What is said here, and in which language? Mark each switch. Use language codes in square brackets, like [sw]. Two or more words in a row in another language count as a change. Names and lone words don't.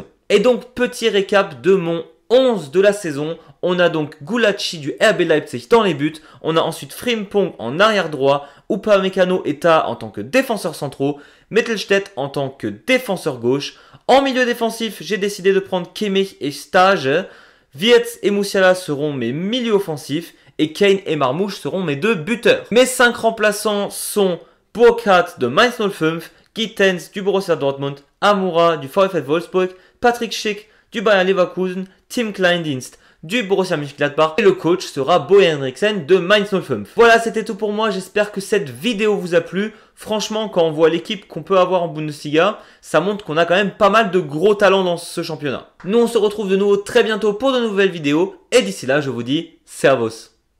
[fr] Et donc petit récap de mon 11 de la saison, on a donc Gulácsi du RB Leipzig dans les buts, on a ensuite Frimpong en arrière droit, Upamecano Eta en tant que défenseur centraux, Mittelstädt en tant que défenseur gauche. En milieu défensif, j'ai décidé de prendre Kimmich et Stage, Wirtz et Musiala seront mes milieux offensifs et Kane et Marmouche seront mes 2 buteurs. Mes 5 remplaçants sont Burkhardt de Mainz 05, Gittens du Borussia Dortmund, Amoura du VfL Wolfsburg, Patrick Schick du Bayer Leverkusen, Tim Kleindienst du Borussia Mönchengladbach et le coach sera Bo Henriksen de Mainz 05. Voilà, c'était tout pour moi. J'espère que cette vidéo vous a plu. Franchement, quand on voit l'équipe qu'on peut avoir en Bundesliga, ça montre qu'on a quand même pas mal de gros talents dans ce championnat. Nous, on se retrouve de nouveau très bientôt pour de nouvelles vidéos. Et d'ici là, je vous dis Servus.